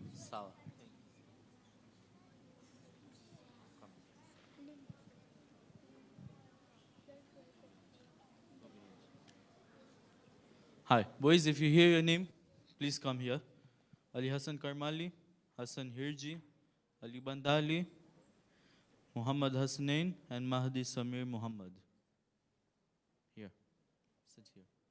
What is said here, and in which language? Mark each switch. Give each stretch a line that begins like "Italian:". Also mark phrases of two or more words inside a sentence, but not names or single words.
Swahili: Sawa.
English: Hi, boys, if you hear your name, please come here. Ali Hassan Karmali, Hassan Hirji, Ali Bandali, Muhammad Hasnain, and Mahdi Samir Muhammad. Here, sit here.